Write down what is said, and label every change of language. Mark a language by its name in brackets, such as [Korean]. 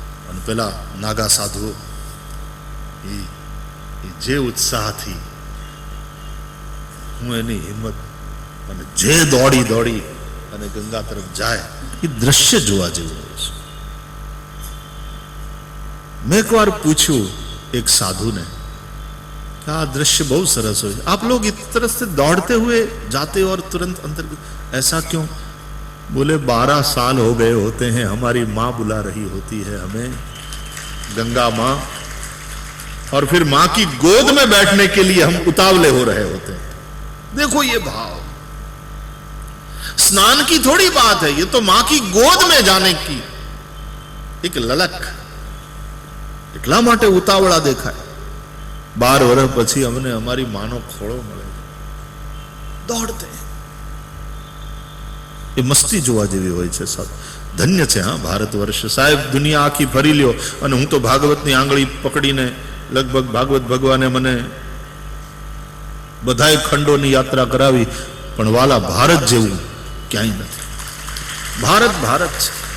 [Gujarati] અને પેલા નાગા સાધુઓ એ જે ઉત્સાહથી હું એની હિંમત અને જે દોડી દોડી અને ગંગા તરફ જાય, એ દ્રશ્ય જોવા જેવું હોય છે. મેં એક વાર પૂછ્યું [Hindi] एक साधु ने, क्या दृश्य बहुत सरस हो, आप लोग इस तरह से दौड़ते हुए जाते और तुरंत अंदर, ऐसा क्यों? बोले 12 साल हो गए होते हैं, हमारी माँ बुला रही होती है हमें, गंगा माँ, और फिर माँ की गोद में बैठने के लिए हम उतावले हो रहे होते हैं. देखो ये भाव, स्नान की थोड़ी बात है, ये तो माँ की गोद में जाने की एक ललक, [Gujarati] એટલા માટે ઉતાવળા દેખાય. 12 વર્ષ પછી અમને અમારી માનો ખોળો મળે, દોડતે. એ મસ્તી જોવા જેવી હોય છે. ધન્ય છે હા ભારત વર્ષ. સાહેબ દુનિયા આખી ફરી લ્યો અને હું તો ભાગવતની આંગળી પકડીને લગભગ ભાગવત ભગવાને મને બધાય ખંડોની યાત્રા કરાવી, પણ વાલા ભારત જેવું ક્યાંય નથી. ભારત ભારત છે.